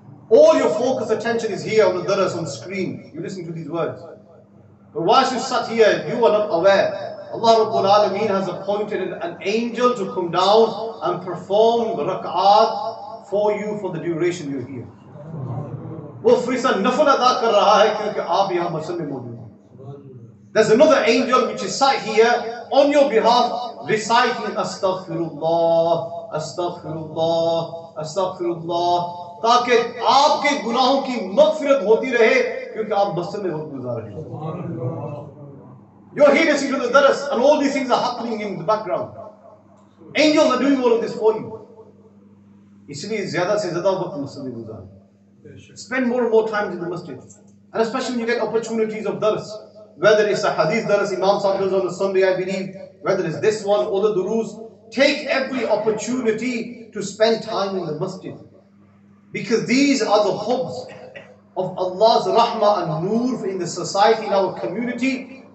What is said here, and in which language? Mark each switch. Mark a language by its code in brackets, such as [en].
[en] All your focus attention is here on the daras, on the screen. You listen to these words. But whilst you sat here, you are not aware. Allah Rabbul Alameen has appointed an angel to come down and perform rak'at for you for the duration you're here. [hi] वो फरिश्ता नफल अदा कर रहा है क्योंकि आप यहाँ मस्जिद में मौजूद हैं. [en] There's another angel which is sat here on your behalf reciting astaghfirullah, astaghfirullah, astaghfirullah, [hi] ताकि आपके गुनाहों की मग़फ़िरत होती रहे क्योंकि आप मस्जिद में वक्त गुजार रहे हैं. [en] You're here listening to the daras and all these things are happening in the background. Angels are doing all of this for you. [hi] इसलिए ज़्यादा से ज़्यादा वक्त मस्जिद में गुजारें. [en] Spend more and more time in the masjid. And especially when you get opportunities of dars. Whether it's a hadith dars Imam Sahib does on a Sunday, I believe. Whether it's this one or the durus. Take every opportunity to spend time in the masjid. Because these are the hubs of Allah's rahmah and nur in the society, in our community.